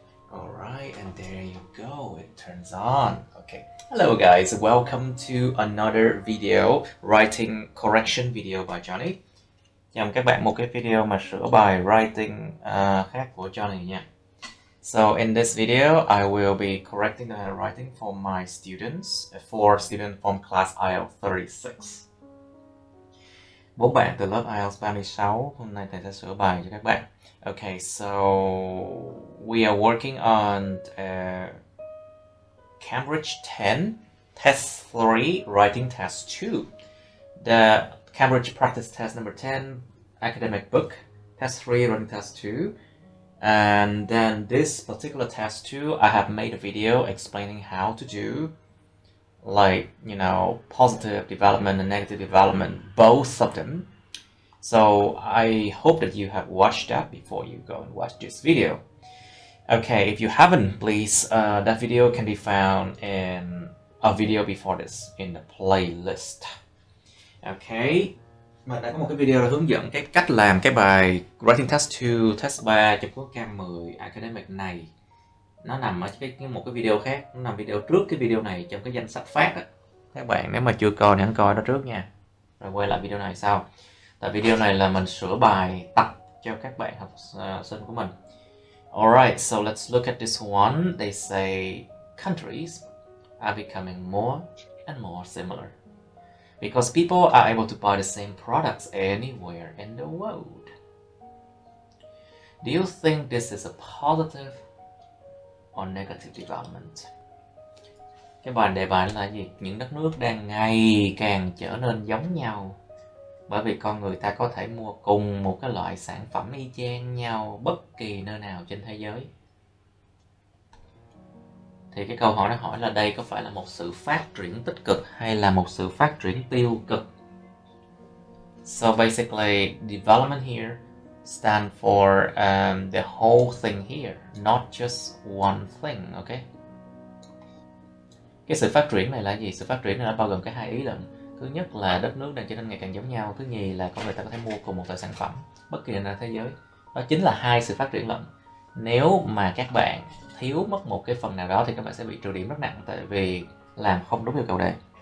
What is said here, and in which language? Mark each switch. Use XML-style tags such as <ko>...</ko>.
<en>right, and there you go, it turns on. Okay, hello guys, welcome to another video, writing correction video by Johnny.</en> <vi>Chào mừng các bạn một cái video mà sửa bài writing khác của Johnny nha.</vi> <en>So in this video, I will be correcting the handwriting for my students, for students from class IELTS 36.</en> <vi>4 bạn từ lớp IELTS 36, hôm nay thầy sẽ sửa bài cho các bạn.</vi> <en>Okay, so we are working on Cambridge 10, Test 3, Writing Test 2. The Cambridge Practice Test number 10, Academic Book, Test 3, Writing Test 2. And then this particular test 2, I have made a video explaining how to do, like, you know, positive development and negative development, both of them. So I hope that you have watched that before you go and watch this video. Okay, if you haven't, please, that video can be found in a video before this in the playlist.</en> <vi>Okay, mà đã có một cái video hướng dẫn cái cách làm cái bài Writing Test 2, Test 3 trong khối Cam 10 Academic này. Nó nằm ở một cái video khác, nó nằm video trước cái video này trong cái danh sách phát đó. Các bạn nếu mà chưa coi thì hãy coi đó trước nha. Rồi quay lại video này sau. Tại video này là mình sửa bài tập cho các bạn học sinh của mình.</vi> <en>Alright, so let's look at this one. They say countries are becoming more and more similar because people are able to buy the same products anywhere in the world. Do you think this is a positive or negative development?</en> <vi>Cái đề bài là gì? Những đất nước đang ngày càng trở nên giống nhau bởi vì con người ta có thể mua cùng một cái loại sản phẩm y chang nhau bất kỳ nơi nào trên thế giới. Thì cái câu hỏi nó hỏi là đây có phải là một sự phát triển tích cực hay là một sự phát triển tiêu cực?</vi> <en>So basically, development here stand for the whole thing here, not just one thing, okay?</en> <vi>Cái sự phát triển này là gì? Sự phát triển này nó bao gồm cái hai ý lận. Thứ nhất là đất nước đang trở nên ngày càng giống nhau. Thứ nhì là con người ta có thể mua cùng một loại sản phẩm bất kỳ nơi nào thế giới. Đó chính là hai sự phát triển lận. Nếu mà các bạn thiếu mất một cái phần nào đó thì các bạn sẽ bị trừ điểm rất nặng tại vì làm không đúng yêu cầu đề.</vi>